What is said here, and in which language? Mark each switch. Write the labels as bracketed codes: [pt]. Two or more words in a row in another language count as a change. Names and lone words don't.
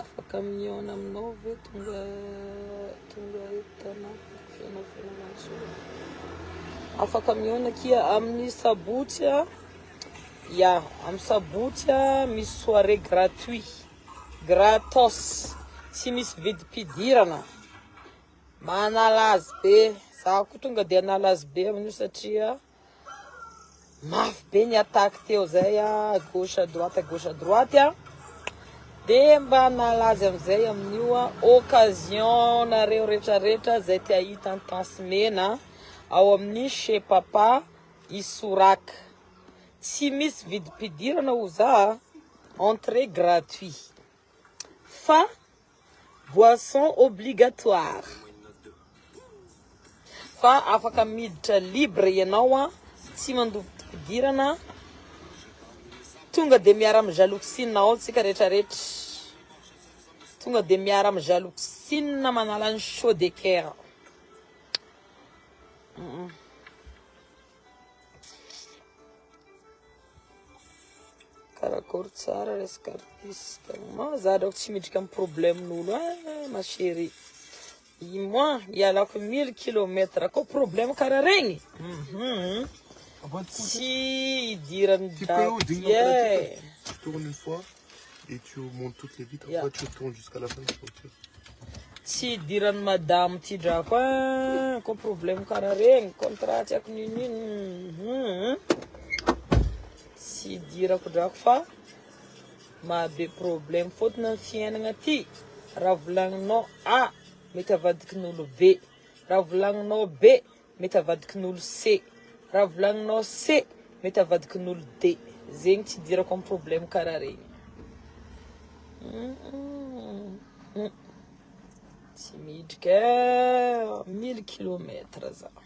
[mg] camion aminao ve tonga etanao fianao afaka camion kia amin'ny sabotsy ya amin'ny sabotsy misy soirée [fr] gratuit gratos [mg] tsy misy vidim-pidirana manalazy be za ko tonga de analazy be amin'io satria mafy be ny attaque teo zay [fr] gauche à droite [mg] de mba nalazy amizay amin'io occasion nareo rehetrarehetra zay te ahita tansmena ao amin'ny chez papa Isoraka tsy misy vidim-pidirana ho za [fr] entrée gratuit [mg] fa [fr] boisson obligatoire [mg] fa afaka miditra libre ianao tsy mandovy fidirana tonga de miara amin'ny jaloxine ao tsika rehetrarehetra tonga de miara amin'ny jaloxine manala ny [fr] chaud de cœur [mg] karakory tsara resaka artiste ma za drako tsy midrika amin'ny problemen'olo [fr] ma chérie moi [mg] ialako 1000 km ko problème karaha regny si idirany daty [fr] tu tournes une fois et tu montes toutes les vitres. Après, tu tournes jusqu'à la fin de la voiture. [mg] Si idirany madame ty drako ko problème karaha regny contrat tsy ako ninino si idirako drako fa mahabe problème fôtony amin'ny fiainana ty raha volagninao A mety avadikin'olo B raha volagninao B mety avadikin'olo C raha volagninao C mety avadikin'olo D zegny tsy idirako amin'ny problème karaha regny tsy midrika 1000 km za